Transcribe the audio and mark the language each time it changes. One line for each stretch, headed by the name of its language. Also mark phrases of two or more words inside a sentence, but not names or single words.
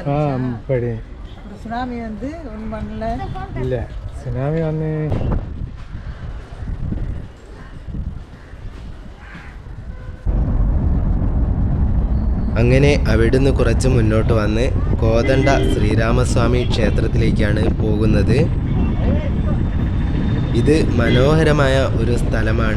Tamil: அப்படி சுனாமி வந்து ஒன்றும் பண்ணல. இல்லை சுனாமி வந்து
Malayalam: അങ്ങനെ അവിടുന്ന് കുറച്ച് മുന്നോട്ട് വന്ന് കോദണ്ഡ ശ്രീരാമസ്വാമി ക്ഷേത്രത്തിലേക്കാണ് പോകുന്നത്. ഇത് മനോഹരമായ ഒരു സ്ഥലമാണ്.